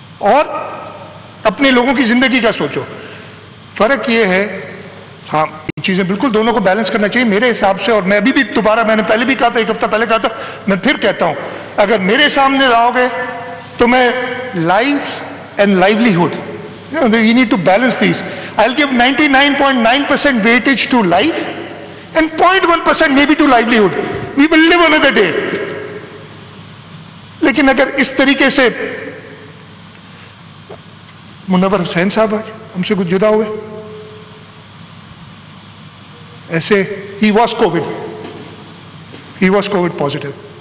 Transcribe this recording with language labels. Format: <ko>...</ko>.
<ur>اور اپنے لوگوں کی زندگی کا سوچو، فرق یہ ہے، ہاں یہ چیزیں بالکل دونوں کو بیلنس کرنا چاہیے میرے حساب سے، اور میں ابھی بھی دوبارہ، میں نے پہلے بھی کہا تھا، ایک ہفتہ پہلے کہا تھا، میں پھر کہتا ہوں، اگر میرے سامنے لاؤ گے تو میں life and livelihood,</ur> <en>you need to balance these. I'll give 99.9% weightage to life and 0.1% maybe to livelihood. We will live another day.</en> <ur>لیکن اگر اس طریقے سے، منور حسین صاحب آج ہم سے کچھ جدا ہوئے، ایسے</ur> <en>he was COVID positive.</en>